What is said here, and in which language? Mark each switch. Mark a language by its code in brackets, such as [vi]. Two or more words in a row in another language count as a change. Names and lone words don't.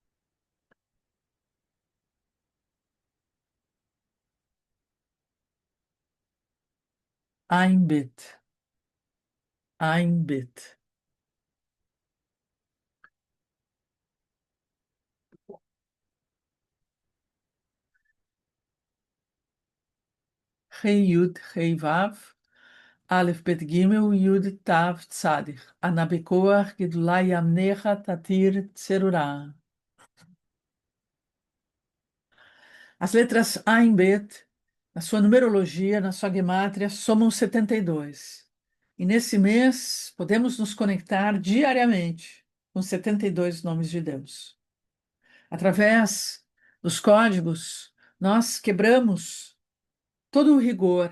[he] עין בית עין בית. ריש יוד ריש וו אלף בית גימל יוד תו צדיק אנא בכח גדולת ימינך תתיר צרורה. [pt] As letras [he] עין בית, [pt] na sua numerologia, na sua gemátria, somam 72. E nesse mês podemos nos conectar diariamente com 72 nomes de Deus. Através dos códigos, nós quebramos todo o rigor.